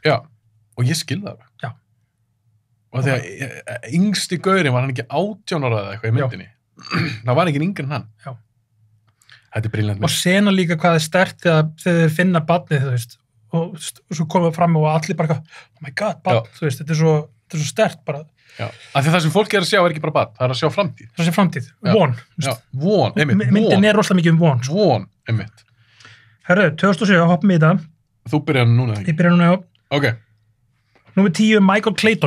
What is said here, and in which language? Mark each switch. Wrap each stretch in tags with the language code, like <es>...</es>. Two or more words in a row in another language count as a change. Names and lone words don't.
<is>Já, og ég skil það. Já. Og þegar yngsti gaurinn var hann ekki 18 ára eða eitthvað í myndinni. Það var ekki yngri en hann. Já. Þetta er briljant mynd. Og sena líka hvað er sterkt þegar þeir finna barnið, þú veist, og svo komum við fram og allir bara</is> <en>oh my god,</en> <is>barn, þú veist, þetta er svo sterkt bara. Já, af því það sem fólk er að sjá er ekki bara barn, það er að sjá framtíð. Það sé framtíð, von. Já, von, einmitt, von. Myndin er rosalega mikið von. Sko. Von, einmitt. Herru, 2007, hoppum í þetta. Þú byrjar núna, ekki? Ég byrjar núna, já. Ok. Númer 10, Michael Clayton.</is>